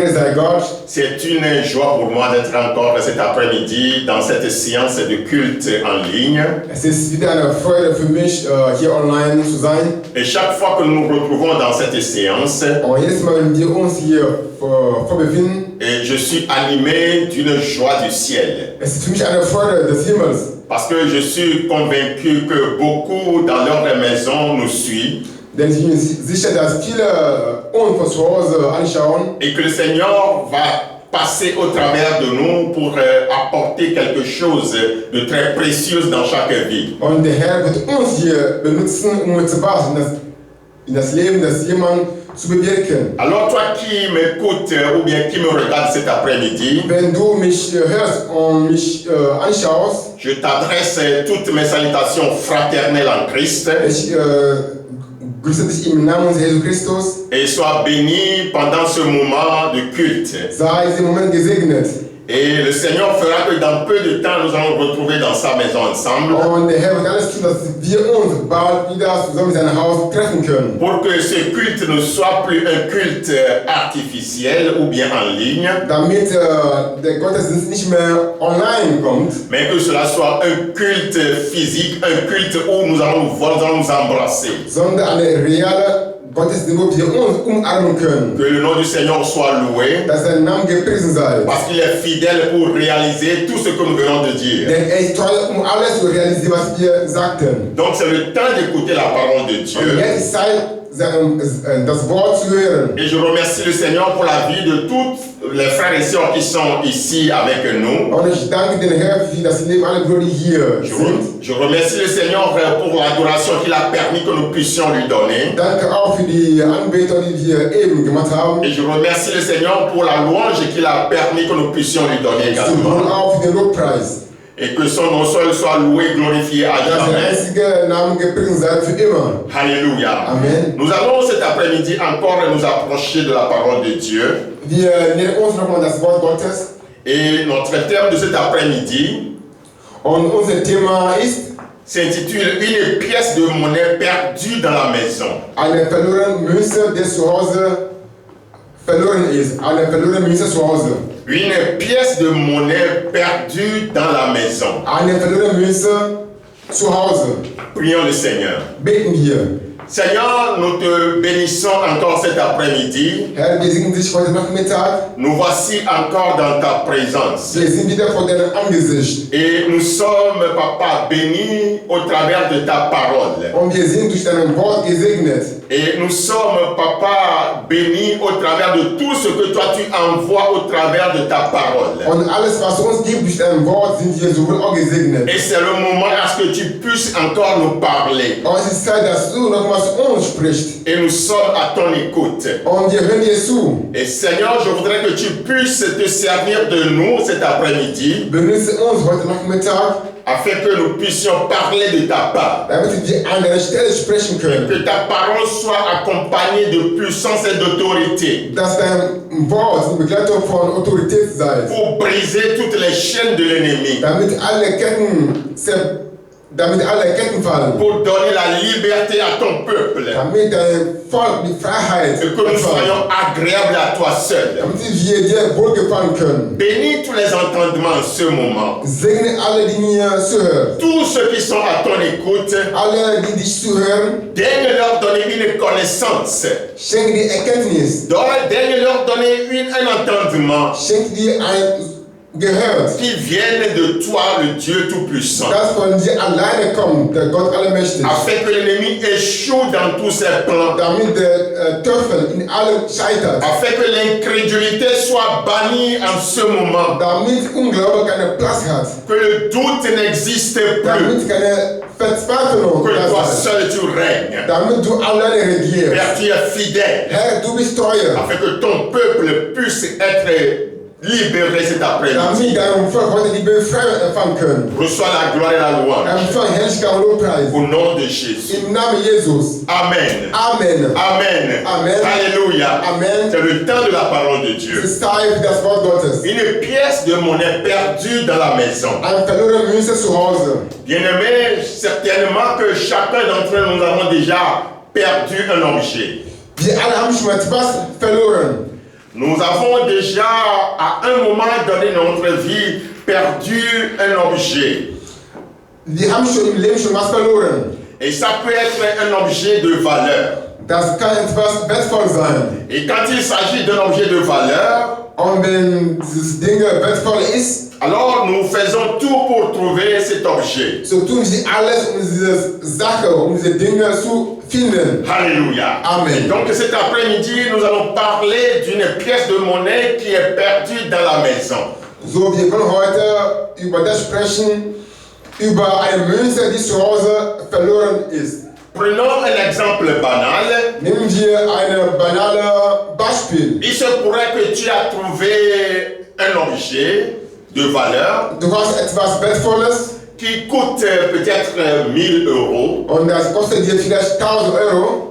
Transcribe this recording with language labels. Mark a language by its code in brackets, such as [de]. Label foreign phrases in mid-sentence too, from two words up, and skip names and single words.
[en] by God. [fr] C'est une joie pour moi d'être encore cet après-midi dans cette séance de culte en ligne. [de] Es ist wieder eine Freude für mich, hier online zu sein. [fr] Et chaque fois que nous nous retrouvons dans cette séance, [de] Und jedes Mal, wenn wir uns hier vorbefinden, [fr] et je suis animé d'une joie du ciel. [de] es ist für mich eine Freude des Himmels. [fr] Parce que je suis convaincu que beaucoup dans leur maison nous suivent. [de] Denn ich bin sicher, dass viele uns von zu Hause anschauen. [fr] Et que le Seigneur va passer au travers de nous pour apporter quelque chose de très précieux dans chaque vie. [de] Und der Herr wird uns hier benutzen, um zu was in das Leben des jemanden zu bewirken. [fr] Alors toi qui m'écoutes ou bien qui me regardes cet après-midi, [de] Wenn du mich hörst und mich anschaust, [fr] je t'adresse toutes mes salutations fraternelles en Christ [de] ich grüße dich im Namen Jesu Christus. [fr] et sois béni pendant ce moment de culte. [de] Sei diesen Moment gesegnet. [fr] Et le Seigneur fera que dans peu de temps, nous allons nous retrouver dans sa maison ensemble [de] Und der Herr wird alles tun, dass wir uns bald wieder zusammen in seinem Haus treffen können. [fr] pour que ce culte ne soit plus un culte artificiel ou bien en ligne, [de] Damit der Gottesdienst nicht mehr online kommt, [fr] mais que cela soit un culte physique, un culte où nous allons nous embrasser. [de] sondern eine reale Gottesdienst, wo wir uns umarmen können. [fr] Que le nom du Seigneur soit loué, [de] Dass sein Name gepriesen sei. [fr] parce qu'il est fidèle pour réaliser tout ce que nous venons de dire. [de] Denn er ist treu, alles zu realisieren, was wir sagten. [fr] Donc c'est le temps d'écouter la parole de [de] Und [fr] Dieu. [de] jetzt ist Zeit, das Wort zu hören. [fr] Et je remercie le Seigneur pour la vie de tous les frères et sœurs qui sont ici avec nous. [de] Und ich danke den Herrn für das Leben aller Brüder, die hier sind. [fr] Je remercie le Seigneur pour l'adoration qu'il a permis que nous puissions lui donner. [de] Danke auch für die Anbetung, die wir eben gemacht haben. [fr] Et je remercie le Seigneur pour la louange qu'il a permis que nous puissions lui donner [de] Und [fr] également. [de] auch für den Lobpreis. [fr] Et que son nom seul soit loué, glorifié à [de] Dass der [fr] jamais. [de] einzige Name gepriesen sei für immer. [fr] Alléluia. [de] Amen. [fr] Nous allons cet après-midi encore nous approcher de la parole de Dieu. [de] Wir nähern uns nochmal das Wort Gottes. [fr] Et notre thème de cet après-midi [de] Und unser Thema ist [fr] s'intitule Une pièce de monnaie perdue dans la maison. [de] eine verlorene Münze, die zu Hause verloren ist. Eine verlorene Münze zu Hause. [fr] Une pièce de monnaie perdue dans la maison. [de] Eine verlorene Münze zu Hause. [fr] Prions le Seigneur. [de] Beten wir. [fr] Seigneur, nous te bénissons encore cet après-midi. [de] Herr, wir segnen dich heute Nachmittag. [fr] Nous voici encore dans ta présence. [de] Wir sind wieder vor deinem Angesicht. [fr] Et nous sommes, Papa, bénis au travers de ta parole. [de] Und wir sind durch dein Wort gesegnet. [fr] Et nous sommes, Papa, bénis au travers de tout ce que toi tu envoies au travers de ta parole. [de] Und alles, was uns gibt durch dein Wort, sind wir sowohl auch gesegnet. [fr] Et c'est le moment à ce que tu puisses encore nous parler. [de] Und es ist Zeit, dass du nochmal zu uns sprichst. [fr] Et nous sommes à ton écoute. [de] Und wir hören dir zu. [fr] Et Seigneur, je voudrais que tu puisses te servir de nous cet après-midi [de] Benutze uns heute Nachmittag, [fr] afin que nous puissions parler de ta part. [de] damit wir an deiner Stelle sprechen können. [fr] Que ta parole soit accompagnée de puissance et d'autorité [de] Dass dein Wort eine Begleitung von Autorität sei. [fr] pour briser toutes les chaînes de l'ennemi, [de] Damit alle Ketten fallen. [fr] pour donner la liberté à ton peuple [de] Damit dein Volk die Freiheit [fr] et que nous soyons agréables à toi seul. [de] Damit wir dir wohlgefallen können. [fr] Bénis tous les entendements en ce moment. [de] Segne alle, die mir zuhören. [fr] Tous ceux qui sont à ton écoute, [de] Alle, die dich zuhören, [fr] daigne leur donner une connaissance. [de] schenke dir Erkenntnis. [fr] Daigne leur donner un entendement [de] Schenke dir ein Gehör, [fr] qui vienne de toi, le Dieu Tout-Puissant. [de] das von dir alleine kommt, der Gott Allermächtig. [fr] Afin que l'ennemi échoue dans tous ses plans. [de] Damit der Teufel in allem scheitert. [fr] Afin que l'incrédulité soit bannie en ce moment. [de] Damit Unglaube keinen Platz hat. [fr] Que le doute n'existe plus. [de] Damit keine Verzweiflung [fr] Que [de] da [fr] toi [de] sei. [fr] seul tu règnes. [de] Damit du alleine regierst. [fr] Père, tu es fidèle. [de] Herr, du bist treu. [fr] Afin que ton peuple puisse être libéré cet après-midi. [de] Damit dein Volk heute die Befreiung empfangen können. [fr] Reçois la gloire et la louange. [de] Empfang Herrlichkeit und Lobpreis. [fr] Au nom de Jésus. [de] Im Namen Jesus. [fr] Amen. [de] Amen. [fr] Amen. [de] Amen. [fr] Alléluia. [de] Amen. [fr] C'est le temps de la parole de Dieu. [de] Es ist Zeit für das Wort Gottes. [fr] Une pièce de monnaie perdue dans la maison. [de] Eine verlorene Münze zu Hause. [fr] Bien-aimés, certainement que chacun d'entre nous, nous avons déjà perdu un objet. [de] Wir alle haben schon mal etwas verloren. [fr] Nous avons déjà, à un moment donné de notre vie, perdu un objet. [de] Die haben schon im Leben schon was verloren. [fr] Et ça peut être un objet de valeur. [de] Das kann etwas wertvoll sein. [fr] Et quand il s'agit d'un objet de valeur, [de] Und wenn dieses Ding wertvoll ist, [fr] alors nous faisons tout pour trouver cet objet. [de] so tun sie alles, um diese Sache, um diese Dinge zu finden. [fr] Alléluia. [de] Amen. [fr] Et donc cet après-midi, nous allons parler d'une pièce de monnaie qui est perdue dans la maison. [de] So, wir wollen heute über das sprechen, über eine Münze, die zu Hause verloren ist. [fr] Prenons un exemple banal. [de] Nehmen wir ein banales Beispiel. [fr] Il se pourrait que tu as trouvé un objet de valeur [de] Du hast etwas Wertvolles [fr] qui coûte peut-être 1000 € [de] und das kostet dir vielleicht 1000 Euro